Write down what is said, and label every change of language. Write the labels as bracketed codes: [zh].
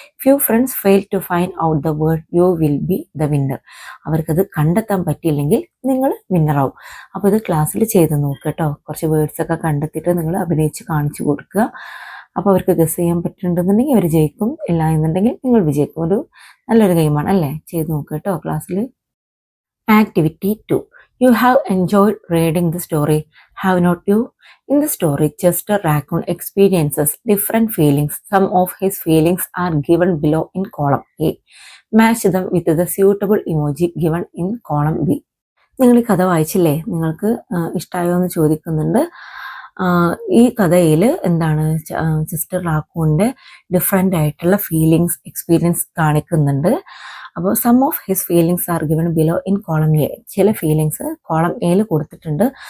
[en] Few friends fail to find out the word you will be the winner. [ml] അവർക്കത് കണ്ടെത്താൻ പറ്റിയില്ലെങ്കിൽ നിങ്ങൾ winner ആവും. അപ്പോൾ ഇത് ക്ലാസ്സിൽ ചെയ്ത് നോക്കുക കേട്ടോ. കുറച്ച് വേർഡ്സ് ഒക്കെ കണ്ടെത്തിയിട്ട് നിങ്ങൾ അഭിനയിച്ച് കാണിച്ചു കൊടുക്കുക. അപ്പോൾ അവർക്ക് ഗസ് ചെയ്യാൻ പറ്റുന്നുണ്ടെന്നുണ്ടെങ്കിൽ അവർ ജയിക്കും, ഇല്ല എന്നുണ്ടെങ്കിൽ നിങ്ങൾ വിജയിക്കും. ഒരു നല്ലൊരു ഗെയിമാണ് അല്ലേ? ചെയ്ത് നോക്കുക കേട്ടോ ക്ലാസ്സിൽ. Activity 2. [en] You have enjoyed reading the story, have not you? In the story, Chester Raccoon experiences different feelings. Some of his feelings are given below in column A. Match them with the suitable emoji given in column B. [ml] നിങ്ങൾ ഈ കഥ വായിച്ചില്ലേ? നിങ്ങൾക്ക് ഇഷ്ടമായോ എന്ന് ചോദിക്കുന്നുണ്ട്. ഈ കഥയിൽ എന്താണ് സിസ്റ്റർ റാക്കൂണിൻ്റെ ഡിഫറെൻ്റ് ആയിട്ടുള്ള ഫീലിങ്സ് എക്സ്പീരിയൻസ് കാണിക്കുന്നുണ്ട്. [en] അപ്പോൾ some of his feelings are given below in column A. [ml] ചില ഫീലിങ്സ് കോളം എയിൽ കൊടുത്തിട്ടുണ്ട്.